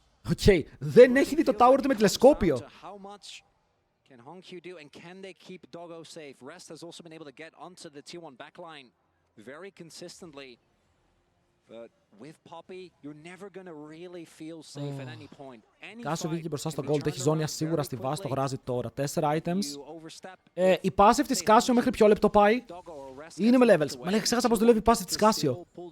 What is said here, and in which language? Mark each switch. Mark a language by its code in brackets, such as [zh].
[el] Οκ, δεν έχει δει το tower του με τηλεσκόπιο. [en] Can Hongqiu do and can they keep Doggo safe? Rest has also been able to get onto the T1 backline very consistently. But with Poppy, you're never going to really feel safe at any point. [el] Κάσιο βγήκε μπροστά στο gold, έχει ζώνια σίγουρα στη βάση, το γράζει τώρα. 4 items. Η passive της Κάσιο μέχρι ποιο λεπτό πάει? Είναι με levels. Μα λέει, ξέχασα πώς δουλεύει η passive της Κάσιο.